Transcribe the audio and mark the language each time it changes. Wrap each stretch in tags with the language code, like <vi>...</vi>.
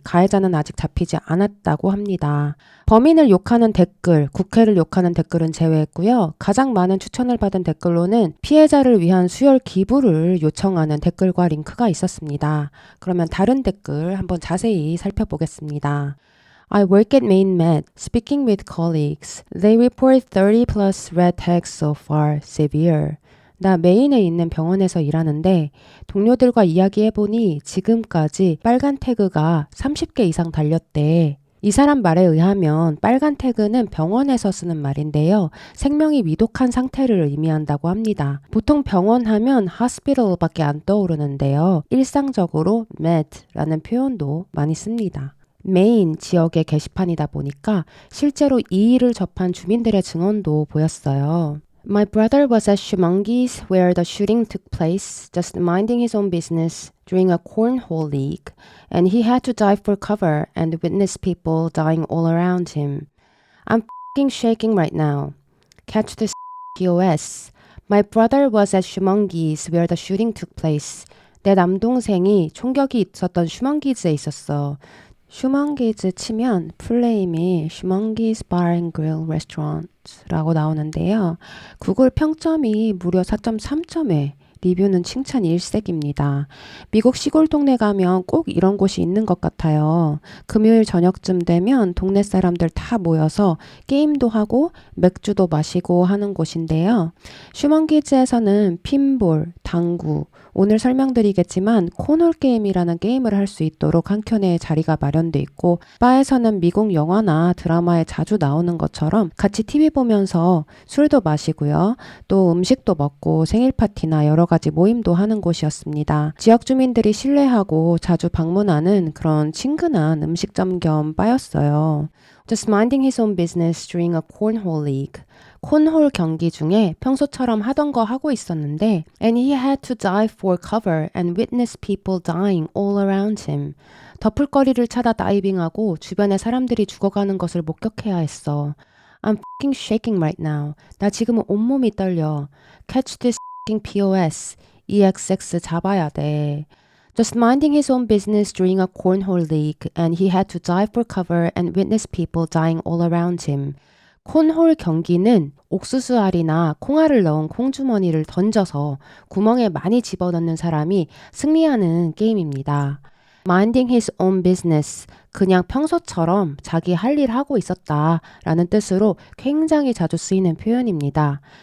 <ko>가해자는 아직 잡히지 않았다고 합니다. 범인을 욕하는 댓글, 국회를 욕하는 댓글은 제외했고요. 가장 많은 추천을 받은 댓글로는 피해자를 위한 수혈 기부를 요청하는 댓글과 링크가 있었습니다. 그러면 다른 댓글 한번 자세히 살펴보겠습니다.</ko> <en>I work at Main Med. Speaking with colleagues, they report 30 plus red tags so far, severe.</en> <ko>나 메인에 있는 병원에서 일하는데 동료들과 이야기해보니 지금까지 빨간 태그가 30개 이상 달렸대. 이 사람 말에 의하면 빨간 태그는 병원에서 쓰는 말인데요. 생명이 위독한 상태를 의미한다고 합니다. 보통 병원 하면 hospital밖에 안 떠오르는데요. 일상적으로 med라는 표현도 많이 씁니다. 메인 지역의 게시판이다 보니까 실제로 이 일을 접한 주민들의 증언도 보였어요.</ko> <en>My brother was at Shumangi's where the shooting took place, just minding his own business during a cornhole league, and he had to dive for cover and witness people dying all around him. I'm f***ing shaking right now. Catch this POS. My brother was at Shumangi's where the shooting took place.</en> <ko>내 남동생이 총격이 있었던 슈먼기즈에 있었어. 슈먼기즈 치면 풀네임이 슈먼기즈</ko> <en>Bar and Grill Restaurant</en> <ko>라고 나오는데요. 구글 평점이 무려 4.3점에 리뷰는 칭찬 일색입니다. 미국 시골 동네 가면 꼭 이런 곳이 있는 것 같아요. 금요일 저녁쯤 되면 동네 사람들 다 모여서 게임도 하고 맥주도 마시고 하는 곳인데요. 슈먼기즈에서는 핀볼, 당구, 오늘 설명드리겠지만 코놀 게임이라는 게임을 할 수 있도록 한 켠에 자리가 마련돼 있고 바에서는 미국 영화나 드라마에 자주 나오는 것처럼 같이 TV 보면서 술도 마시고요. 또 음식도 먹고 생일 파티나 여러 가지 모임도 하는 곳이었습니다. 지역 주민들이 신뢰하고 자주 방문하는 그런 친근한 음식점 겸 바였어요.</ko> <en>Just minding his own business during a cornhole league.</en> <ko>콘홀 경기 중에 평소처럼 하던 거 하고 있었는데</ko> <en>and he had to dive for cover and witness people dying all around him.</en> <ko>덮을거리를 찾아 다이빙하고 주변에 사람들이 죽어가는 것을 목격해야 했어.</ko> <en>I'm f***ing shaking right now.</en> <ko>나 지금 온몸이 떨려.</ko> <en>Catch this f***ing POS.</en> <ko>EXX 잡아야 돼.</ko> <en>Just minding his own business during a cornhole league and he had to dive for cover and witness people dying all around him.</en> <ko>콘홀 경기는 옥수수알이나 콩알을 넣은 콩주머니를 던져서 구멍에 많이 집어넣는 사람이 승리하는 게임입니다.</ko> <en>Minding his own business,</en> <ko>그냥 평소처럼 자기 할 일 하고 있었다 라는 뜻으로 굉장히 자주 쓰이는 표현입니다.</ko>